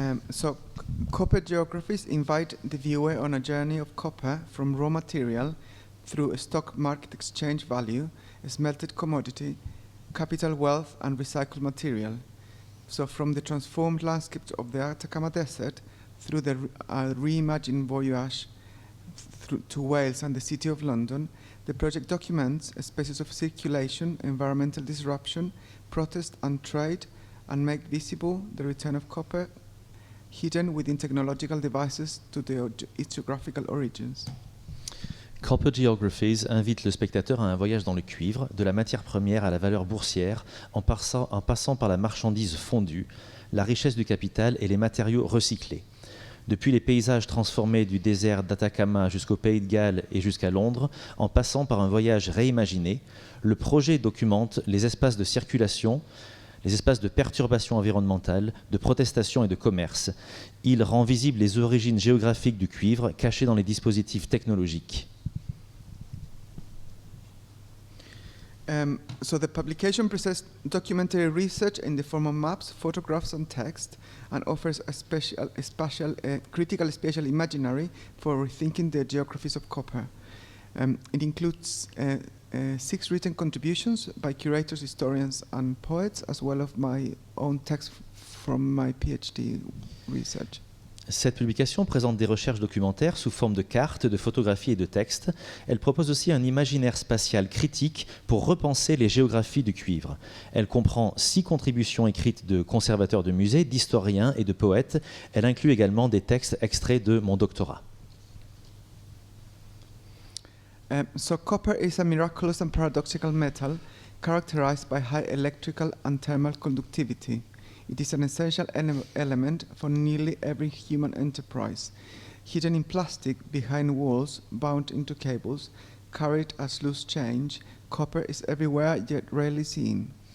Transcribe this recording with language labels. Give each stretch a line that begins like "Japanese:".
English: So copper geographies invite the viewer on a journey of copper from raw material through a stock market exchange value, a smelted commodity, capital wealth and recycled material. So from the transformed landscapes of the Atacama Desert through the reimagined voyage to Wales and the City of London, the project documents spaces of circulation, environmental disruption, protest and trade, and make visible the return of copper hidden within technological devices to its geographical origins.
French: Copper Geographies invite le spectateur à un voyage dans le cuivre, de la matière première à la valeur boursière, en passant par la marchandise fondue, la richesse du capital et les matériaux recyclés. Depuis les paysages transformés du désert d'Atacama jusqu'au Pays de Galles et jusqu'à Londres, en passant par un voyage réimaginé, le projet documente les espaces de circulation, les espaces de perturbation environnementale, de protestation et de commerce. Il rend visibles les origines géographiques du cuivre cachées dans les dispositifs technologiques.
English: So the publication presents documentary research in the form of maps, photographs and text, and offers a critical spatial imaginary for rethinking the geographies of copper. It includes 6 written contributions by curators, historians and poets, as well as my own text from my PhD research.
French: Cette publication présente des recherches documentaires sous forme de cartes, de photographies et de textes. Elle propose aussi un imaginaire spatial critique pour repenser les géographies du cuivre. Elle comprend 6 contributions écrites de conservateurs de musées, d'historiens et de poètes. Elle inclut également des textes extraits de mon doctorat.
English: So copper is a miraculous and paradoxical metal characterized by high electrical and thermal conductivity. It is an essential element for nearly every human enterprise. Hidden in plastic behind walls, bound into cables, carried as loose change, copper is everywhere yet rarely seen.